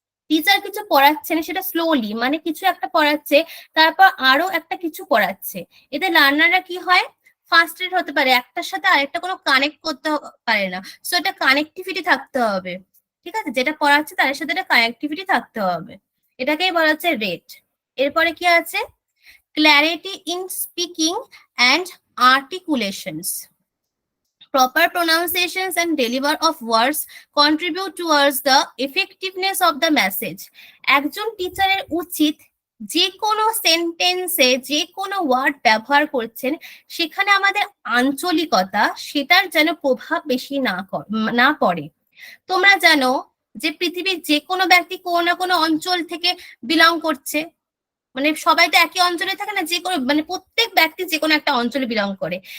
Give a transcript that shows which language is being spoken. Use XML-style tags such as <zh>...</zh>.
<bn>Teacher কিছু পড়াচ্ছেন সেটা স্লোলি, মানে কিছু একটা পড়াচ্ছে তারপর আরো একটা কিছু পড়াচ্ছে, এতে লার্নাররা কি হয়, ফার্স্ট্রেট হতে পারে, একটার সাথে আরেকটা কোনো কানেক্ট করতে পারে না। সো এটা কানেক্টিভিটি থাকতে হবে, ঠিক আছে? যেটা পড়াচ্ছে তার সাথে একটা কানেক্টিভিটি থাকতে হবে, এটাকেই বলা হচ্ছে রেট। এরপরে কি আছে,</bn> <en>Clarity in speaking and articulations. Proper pronunciations and delivery of words contribute towards the effectiveness of the message.</en> <bn>একজন টিচারের উচিত যে কোনো সেন্টেন্সে যে কোনো ওয়ার্ড ব্যবহার করছেন সেখানে আমাদের আঞ্চলিকতা সেটার যেন প্রভাব বেশি না পড়ে। তোমরা জানো যে পৃথিবীর যে কোনো ব্যক্তি কোনো না কোনো অঞ্চল থেকে বিলং করছে, মানে সবাই তো একই অঞ্চলে থাকে না, যে কোনো মানে প্রত্যেক ব্যক্তি যে কোনো একটা অঞ্চলে বিলং করে।</bn>